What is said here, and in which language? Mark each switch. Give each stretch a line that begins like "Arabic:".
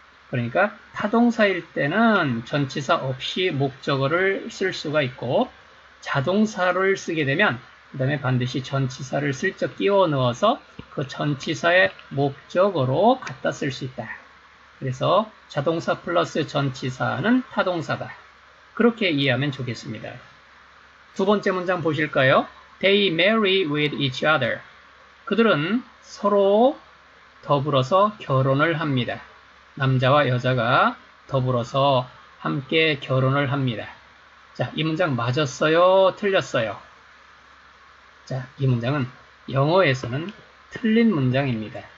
Korean: 그러니까 타동사일 때는 전치사 없이 목적어를 쓸 수가 있고 자동사를 쓰게 되면 그 다음에 반드시 전치사를 슬쩍 끼워 넣어서 그 전치사의 목적어로 갖다 쓸 수 있다. 그래서 자동사 플러스 전치사는 타동사다. 그렇게 이해하면 좋겠습니다. 두 번째 문장 보실까요?
English: They marry with each other.
Korean: 그들은 서로 더불어서 결혼을 합니다. 남자와 여자가 더불어서 함께 결혼을 합니다. 자, 이 문장 맞았어요? 틀렸어요? 자, 이 문장은 영어에서는 틀린 문장입니다.